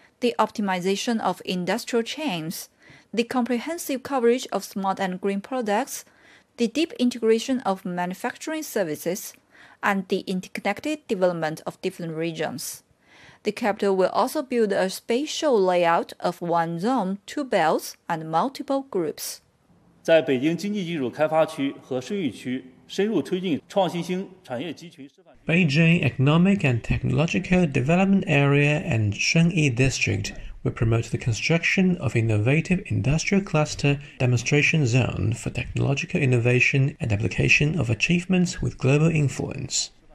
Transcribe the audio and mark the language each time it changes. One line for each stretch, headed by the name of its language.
English: The optimization of industrial chains, the comprehensive coverage of smart and green products, the deep integration of manufacturing services, and the interconnected development of different regions. The capital will also build a spatial layout of one zone, two belts, and multiple groups.
Chinese: 在北京经济技术开发区和生育区深入推进创新兴产业集群示范。
English: Beijing Economic and Technological Development Area and Shengyi District will promote the construction of innovative industrial cluster demonstration zone for technological innovation and application of achievements with global influence.